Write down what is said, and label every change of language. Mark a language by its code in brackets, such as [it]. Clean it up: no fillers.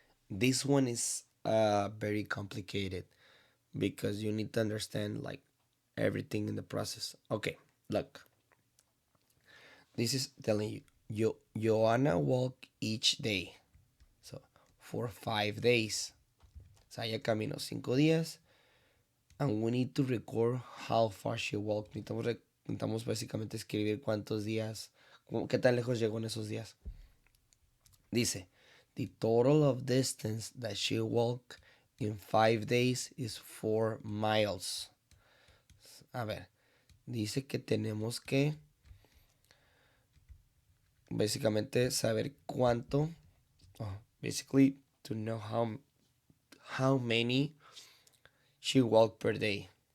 [en] This one is very complicated because you need to understand like everything in the process. Okay, look. This is telling you, Joanna walk each day. So, for 5 days. [es] O sea, ella caminó 5 días. [en] And we need to record how far she walked. [es] Necesitamos básicamente escribir cuántos días, qué tan lejos llegó en esos días. Dice, [en] the total of distance that she walked in 5 days is 4 miles. [es] A ver, dice que tenemos que básicamente saber cuánto, [en] basically to know how many she walked per day.